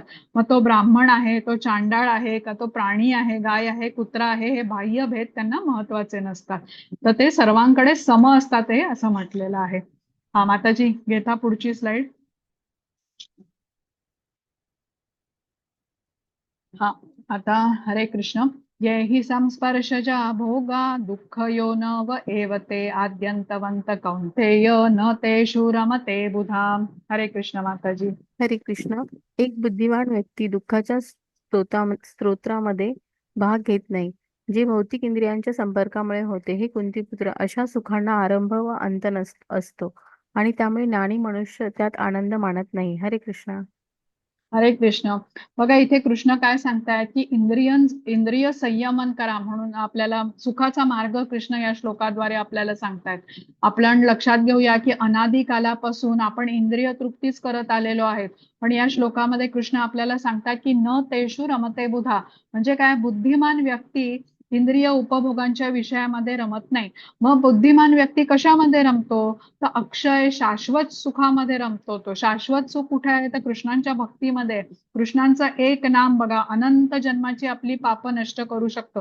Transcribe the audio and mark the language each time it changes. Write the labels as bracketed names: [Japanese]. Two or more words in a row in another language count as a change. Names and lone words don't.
[Marathi] मग तो ब्राह्मण आहे, तो चांडाळ आहे का, तो प्राणी आहे, गाय आहे, कुत्रा आहे, हे बाह्य भेद त्यांना महत्वाचे नसतात. तर ते सर्वांकडे सम असतात हे असं म्हटलेलं आहे. हा माताजी, घेता पुढची स्लाइड. हा, आता हरे कृष्ण. [Sanskrit] ये हि संस्पर्शजा भोगा दुःख यो न व एवते आद्यंतवंत कौंतेय न तेषु रमते बुधा. [Marathi] हरे कृष्ण माताजी. हरे कृष्ण. एक बुद्धिमान व्यक्ती दुःखाच्या स्तोत्रामध्ये भाग घेत नाही, जे भौतिक इंद्रियांच्या संपर्कामुळे होते. हे कुंतीपुत्र, अशा सुखांना आरंभ व अंत असतो आणि त्यामुळे ज्ञानी मनुष्य त्यात आनंद मानत नाही. हरे कृष्ण. हरे कृष्ण. बघा इथे कृष्ण काय सांगतायत की इंद्रिय संयमन करा म्हणून आपल्याला सुखाचा मार्ग कृष्ण या श्लोकाद्वारे आपल्याला सांगतायत. आपण लक्षात घेऊया की अनादी कालापासून आपण इंद्रिय तृप्तीच करत आलेलो आहेत, पण या श्लोकामध्ये कृष्ण आपल्याला सांगतात की [Sanskrit] न तेषु रमते बुधा, [Marathi] म्हणजे काय, बुद्धिमान व्यक्ती इंद्रिय उपभोगांच्या विषयामध्ये रमत नाही. मग बुद्धिमान व्यक्ती कशामध्ये रमतो, तर अक्षय शाश्वत सुखामध्ये रमतो. तो शाश्वत सुख कुठे आहे, तर कृष्णांच्या भक्तीमध्ये. कृष्णांचं एक नाम बघा अनंत जन्माची आपली पाप नष्ट करू शकतो.